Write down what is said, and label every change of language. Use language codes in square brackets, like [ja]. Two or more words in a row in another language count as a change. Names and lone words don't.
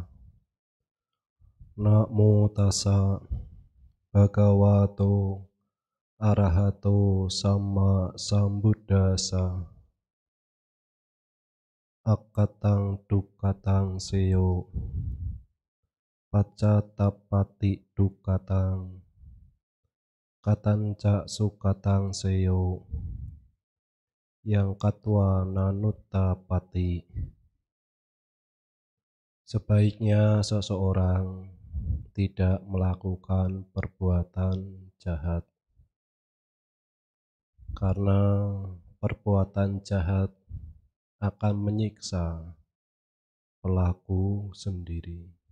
[pi] Namo tassa bhagavato arahato sama sambuddhassa. Akatang dukkatang seyo paccattappati dukkatang katanca sukatang seyo yang katwa nanuttapati. [id] Sebaiknya seseorang tidak melakukan perbuatan jahat, karena perbuatan jahat akan menyiksa pelaku sendiri.